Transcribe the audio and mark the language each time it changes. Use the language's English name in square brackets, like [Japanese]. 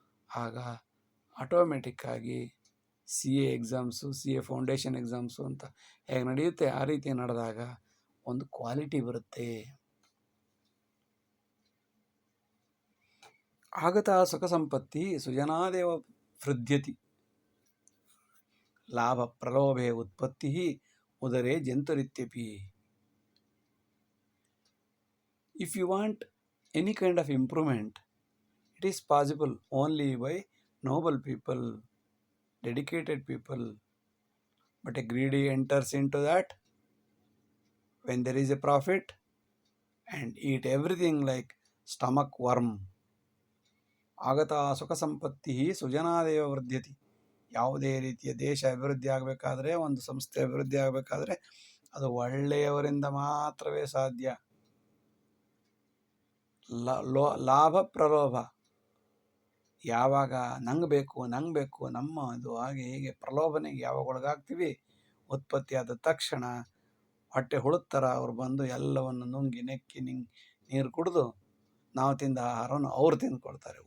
[Kannada] ಆಗ ಆಟೋಮೆಟಿಕ್ಕಾಗಿ CA exams, CA foundation exams ಅಂತ ಹೇಗೆ ನಡೆಯುತ್ತೆ ಆ ರೀತಿ ನಡೆದಾಗ ಒಂದು ಕ್ವಾಲಿಟಿ ಬರುತ್ತೆ. [Sanskrit] ಆಗತಾ ಸುಖ ಸಂಪತ್ತಿ ಸುಜನಾದೇವ ವೃದ್ಧ್ಯತಿ, ಲಾಭ ಪ್ರಲೋಭೆ ಉತ್ಪತ್ತಿ ಉದರೇ ಜಂತುರಿತ್ಯಪಿ. [English] If you want any kind of improvement, it is possible only by noble people, dedicated people. But a greedy enters into that when there is a profit and eat everything like stomach worm. [Sanskrit] ಆಗತಾ ಸುಖ ಸಂಪತ್ತಿ ಸುಜನಾದೇವ ವೃದ್ಧ್ಯತಿ. [Kannada] ಯಾವುದೇ ರೀತಿಯ ದೇಶ ಅಭಿವೃದ್ಧಿ ಆಗಬೇಕಾದ್ರೆ, ಒಂದು ಸಂಸ್ಥೆ ಅಭಿವೃದ್ಧಿ ಆಗಬೇಕಾದ್ರೆ ಅದು ಒಳ್ಳೆಯವರಿಂದ ಮಾತ್ರವೇ ಸಾಧ್ಯ. ಲಾಭ ಪ್ರಲೋಭ, ಯಾವಾಗ ನಂಗೆ ಬೇಕು ನಮ್ಮ ಅದು ಹಾಗೆ ಹೀಗೆ ಪ್ರಲೋಭನೆಗೆ ಯಾವಾಗ ಒಳಗಾಗ್ತೀವಿ, ಉತ್ಪತ್ತಿಯಾದ ತಕ್ಷಣ ಹೊಟ್ಟೆ ಹುಳುತ್ತರ ಅವ್ರು ಬಂದು ಎಲ್ಲವನ್ನು ನುಂಗಿ ನೆಕ್ಕಿ ನೀರು ಕುಡಿದು ನಾವು ತಿಂದ ಆಹಾರವನ್ನು ಅವ್ರು ತಿಂದ್ಕೊಳ್ತಾರೆ.